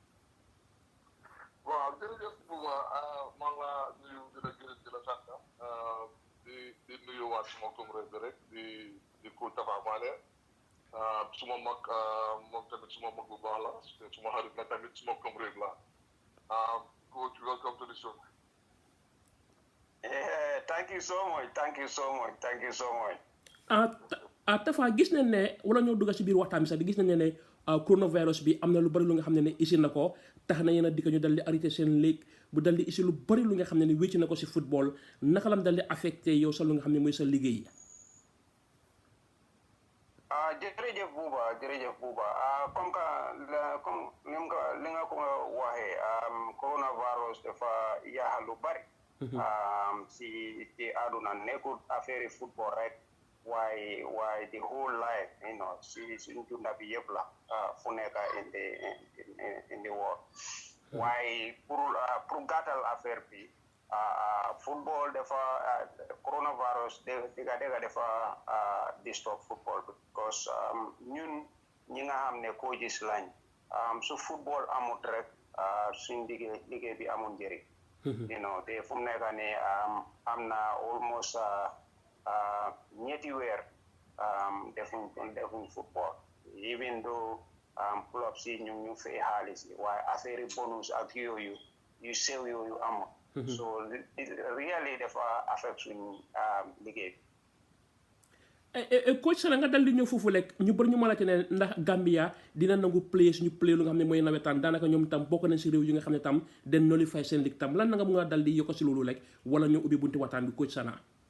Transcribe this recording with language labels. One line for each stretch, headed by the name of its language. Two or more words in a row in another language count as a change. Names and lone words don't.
Wolof: waaw jërëjëf Buuba maa ngi laa nuyu di la gërëm di la sant di nuyu waat suma comrade bi rek di coach Tapha Manneh suma mag moom tamit suma mag bu baax la suma xarit la tamit suma comrade la coach,
English: welcome to the show. Thank you so much.
Wolof: Tafa gis nañ ne wala ñoo dugg si biir waxtaan bi sax di gis nañ ne coronavirus bi am na lu bari lu nga xam ne isi na ko tax na yéen a dikk ñu dal di arrêté seen ligue bu dal di isi lu bari lu nga xam ne wécc na ko si football naka lam dal di affecté yow sa lu nga xam ne mooy sa liggéey. jërëjëf Buuba comme li nga ko waxee coronavirus dafa yaaxal lu bari si àdduna nekkul affaire football rek waaye
English: the whole life
Wolof: si suñu dunda bi yëpp la fu nekk
English: in the world
Wolof: waaye pour gàttal affaire bi football dafa coronavirus dëgga dafa disturb football because ñun ñi nga xam ne coaches lañ su football amut rek suñ liggéey bi amul njëriñ te fu mu nekk ne am na almost ñetti weer defuñ football
English: even though
Wolof: club si ñu fay xaalis yi waaye affaire bonus ak yooyu yu sew yooyu amul
English: so really
Wolof: dafa affect suñu liggéey bi coach Sana nga dal di ñëw foofu rek ñu bëri ñu mën a ne ndax Gambia dina nangu play suñu play lu nga xam ne mooy nawetaan daanaka ñoom tam bokk nañ si réew yi nga xam ne tam den notify seen ligue tam lan na nga mun a dal di yokk si loolu rek wala ñu ubbi bunti waxtaan bi coach Sana.